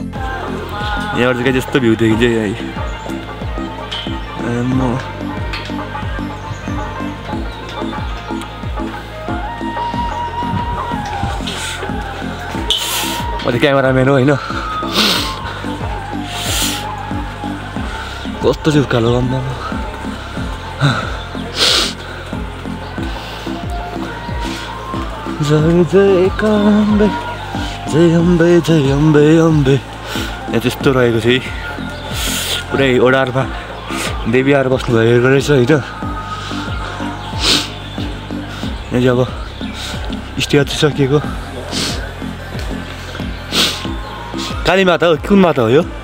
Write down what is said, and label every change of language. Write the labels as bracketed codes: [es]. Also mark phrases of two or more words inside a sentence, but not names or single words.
[ne] यहाँबाट चाहिँ जस्तो भ्यू देखिन्छ यहाँ मैले क्यामेराम्यान हो होइन। कस्तो चाहिँ उकालो गम्मा जय जय अम्बे जय अम्बे जय अम्बे अम्बे। यहाँ त्यस्तो रहेको छ है। पुरै ओडारमा देवी आएर बस्नुभएको रहेछ होइन। यहाँ चाहिँ अब स्टे सकिएको। काली माता हो कुन माता हो यो?